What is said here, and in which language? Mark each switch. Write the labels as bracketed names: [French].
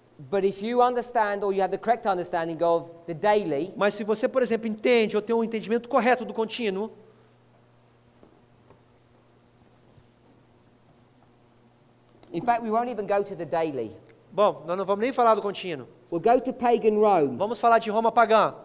[English] but if you understand or you have the correct understanding of the daily, [Portuguese] Mas se você, por exemplo, entende ou tem um entendimento correto do contínuo, [English] in fact, we won't even go to the daily. [Portuguese] bom, nós não vamos nem falar do contínuo. [English] We'll go to pagan Rome. [Portuguese] Vamos falar de Roma pagã.